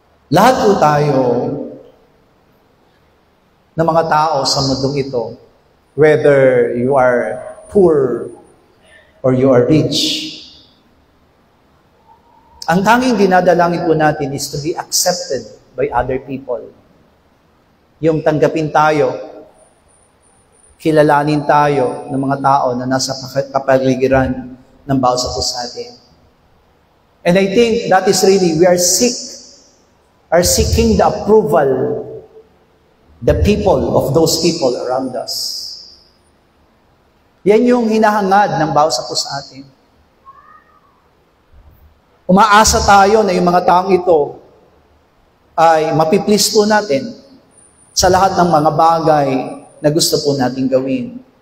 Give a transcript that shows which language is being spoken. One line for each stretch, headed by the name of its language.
Filipino: Lahat po tayo ng mga tao sa mundong ito,
English: whether you are poor or you are rich,
Filipino: ang tanging dinadalangin po natin
English: is to be accepted by other people.
Filipino: Yung tanggapin tayo, kilalanin tayo ng mga tao na nasa kapaligiran ng bawat sa atin.
English: And I think that is really, we are seeking the approval, the people of those people around us.
Filipino: Yan yung hinahangad ng bawat sa atin. Umaasa tayo na yung mga taong ito ay mapiplease po natin sa lahat ng mga bagay na gusto po nating gawin.